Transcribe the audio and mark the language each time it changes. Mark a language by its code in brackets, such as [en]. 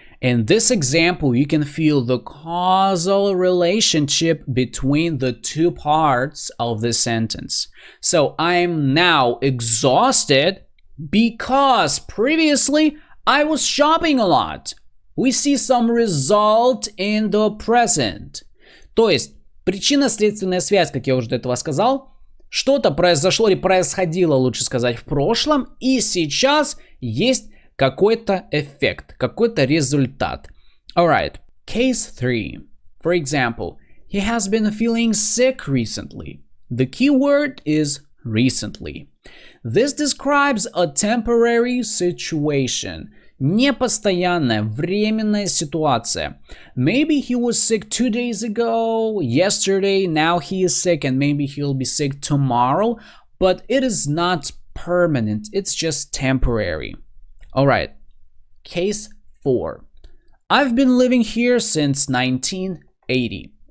[en] In this example, you can feel the causal relationship between the two parts of the sentence. So I'm now exhausted because previously I was shopping a lot. We see some result in the present. [ru] То есть, причинно-следственная связь, как я уже до этого сказал, что-то произошло или происходило, лучше сказать, в прошлом, и сейчас есть какой-то эффект, какой-то результат. [en] Alright, case 3. For example, he has been feeling sick recently. The key word is recently. This describes a temporary situation. [ru] Непостоянная, временная ситуация. [en] Maybe he was sick 2 days ago, yesterday, now he is sick, and maybe he'll be sick tomorrow, but it is not permanent, it's just temporary. Alright, case 4. I've been living here since 1980.